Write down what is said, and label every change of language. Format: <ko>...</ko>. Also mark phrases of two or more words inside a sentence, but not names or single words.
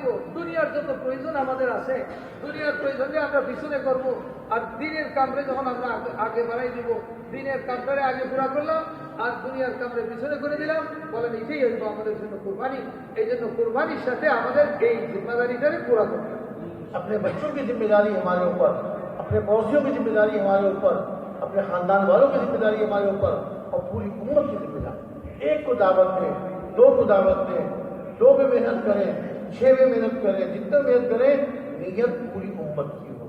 <bn>দুনিয়ার যত প্রয়োজন আমাদের আছে, দুনিয়ার প্রয়োজনে আমরা পিছনে করব, আর দিনের কামরে যখন আমরা আগে বাড়াই দিব, দিনের কামটারে আগে পুরা করলাম আর দুনিয়ার কামরে পিছনে করে দিলাম. বলেন এটাই হইব আমাদের জন্য কুরবানি. এই জন্য কুরবানির সাথে আমাদের এই জিম্মাদারিটারে পুরা করতে হবে.</bn> <ur>اپنے بچوں کی ذمہ داری ہمارے اوپر، اپنے پڑوسیوں کی ذمہ داری ہمارے اوپر، اپنے خاندان والوں کی ذمہ داری ہمارے اوپر، اور پوری امت کی ذمہ داری. ایک کو دعوت دیں، دو کو دعوت دیں، 2 پہ محنت کریں، 6 پہ محنت کریں، جتنا محنت کریں، نیت پوری امت کی ہو.</ur>